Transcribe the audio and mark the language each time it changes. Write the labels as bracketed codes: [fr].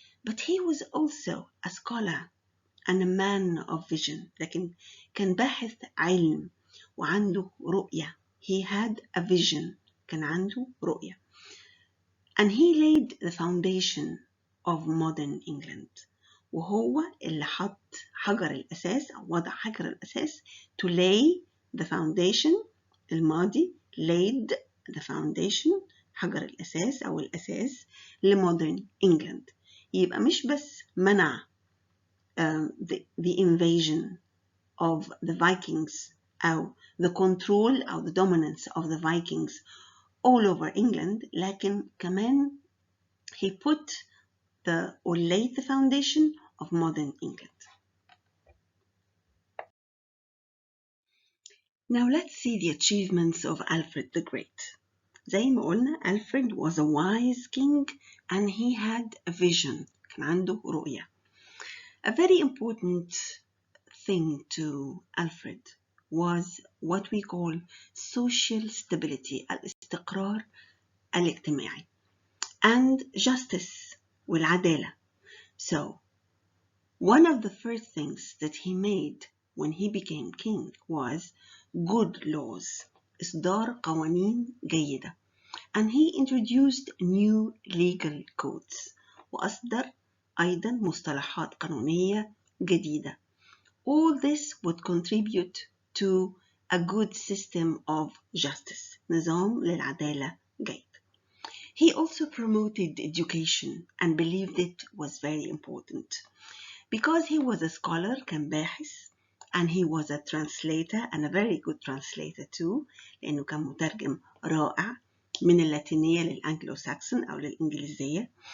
[en] But he was also a scholar and a man of vision. [ar] لكن كان باحث علم وعنده رؤية. [en] He had a vision. [ar] كان عنده رؤية. [en] And he laid the foundation of modern England. [ar] وهو اللي حط حجر الأساس أو وضع حجر الأساس [en] to lay the foundation. [ar] الماضي [en] laid the foundation [ar] حجر الأساس أو الأساس لمودرن إنجلند. يبقى مش بس منع [en] the invasion of the Vikings [ar] أو [en] the control [ar] أو [en] the dominance of the Vikings all over England، [ar] لكن كمان [en] he put or laid the foundation of modern England. Now let's see the achievements of Alfred the Great. [ar] زي ما قلنا [en] Alfred was a wise king and he had a vision. [ar] كان عنده رؤية. [en] A very important thing to Alfred was what we call social stability, [ar] الاستقرار الاجتماعي, [en] and justice [ar] والعدالة. [en] So one of the first things that he made when he became king was good laws, [ar] إصدار قوانين جيدة. [en] And he introduced new legal codes. [ar] وأصدر أيضا مصطلحات قانونية جديدة. [en] All this would contribute to a good system of justice. [ar] نظام للعدالة جيد. [en] He also promoted education and believed it was very important. Because he was a scholar, [ar] كان باحث, [en] and he was a translator and a very good translator too, [ar] لأنه كان مترجم رائع من اللاتينية للأنجلو ساكسون أو للإنجليزية.